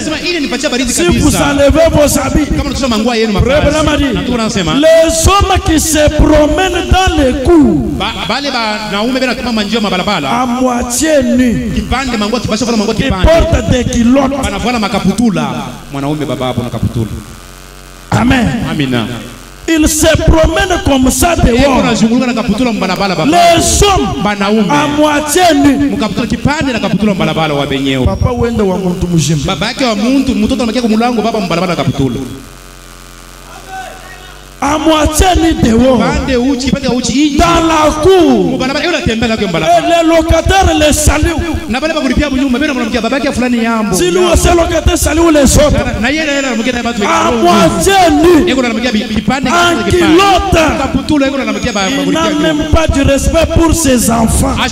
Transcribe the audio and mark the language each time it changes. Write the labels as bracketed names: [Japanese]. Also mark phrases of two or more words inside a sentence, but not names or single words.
[French] Si vous enlevez vos habits, Frère Branham dit, les hommes qui se promènent dans les cours à moitié nus, qui portent des culottes. Amen. Ils se promènent comme ça dehors. Les hommes à moitié nus. [Luba-Katanga] Papa wende wa muntu mujimba. [French] À moitié ni dehors, dans la cour, et les locataires les saluent. Si nous aussi locataires saluent les autres, à moitié nu, en culotte, il n'a même pas du respect pour ses enfants.